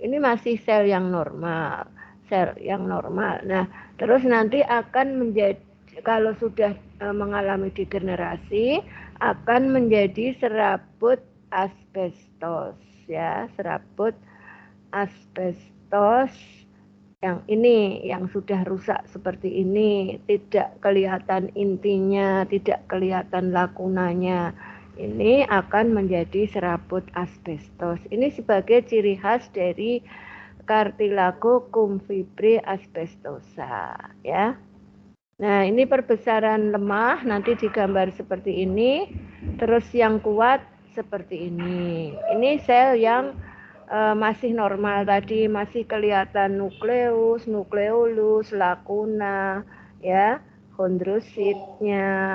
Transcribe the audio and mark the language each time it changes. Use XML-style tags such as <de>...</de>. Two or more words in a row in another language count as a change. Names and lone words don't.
<id>Ini masih sel yang normal, Nah, terus nanti akan menjadi, kalau sudah mengalami degenerasi, akan menjadi serabut asbestos ya, serabut asbestos yang ini, yang sudah rusak seperti ini, tidak kelihatan intinya, tidak kelihatan lakunanya, ini akan menjadi serabut asbestos. Ini sebagai ciri khas dari Cartilago cum fibre asbestosa ya. Nah, ini perbesaran lemah nanti digambar seperti ini, terus yang kuat seperti ini. Ini sel yang masih normal tadi, masih kelihatan nukleus, nukleolus, lakuna, ya, kondrositnya.</id>